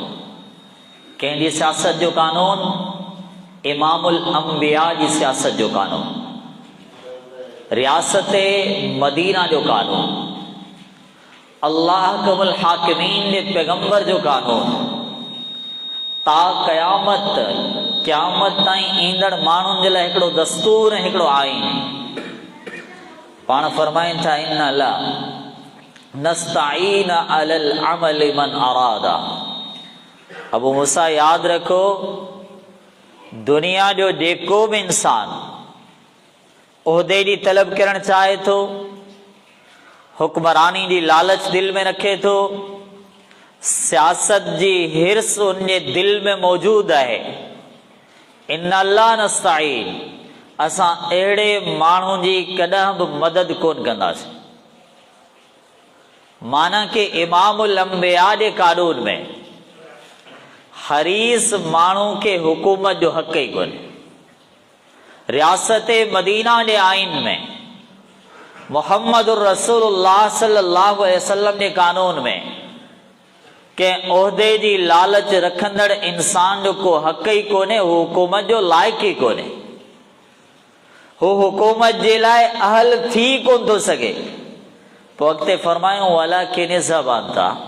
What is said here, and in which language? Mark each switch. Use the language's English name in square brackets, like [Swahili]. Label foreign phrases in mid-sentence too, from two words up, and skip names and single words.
[Sindhi] कंहिंजी सियासत जो कानून? इमामुल अंबिया जी सियासत जो कानून, रियासत मदीना जो कानून, [Arabic] الله أحكم الحاكمين [Sindhi] जे पैगंबर जो कानून, ता क़यामत ताईं ईंदड़ माण्हुनि जे लाइ हिकिड़ो दस्तूर ऐं हिकिड़ो आइन। पाण फरमाइनि था [Arabic] إنا لا نستعين على العمل من أراده. [Sindhi] अबू मूसा यादि रखो, दुनिया जो जेको बि इंसान उहिदे जी तलब करणु चाहे थो, हुक्मरानी जी लालच दिल में रखे थो, सियासत जी हिर्स उनजे दिल में मौजूद है, [Arabic] إنا لا نستعين, [Sindhi] असां अहिड़े माण्हू जी कॾहिं बि मदद कोन कंदासीं। माना कि इमामुल अंबिया जे कानून में हरीस माण्हू खे हुकूमत जो हक़ ई कोन्हे। रियासत मदीना जे आइन में, [Arabic] محمد رسول الله صلى الله عليه وسلم [Sindhi] जे कानून में कंहिं उहिदे जी लालच रखंदड़ इंसान जो को हक़ ई कोन्हे, हू हुकूमत जो लाइक़ ई कोन्हे, हू हुकूमत जे लाइ अहल थी कोन थो सघे। पोइ अॻिते फरमायूं [Arabic] ولكن اذهب أنت.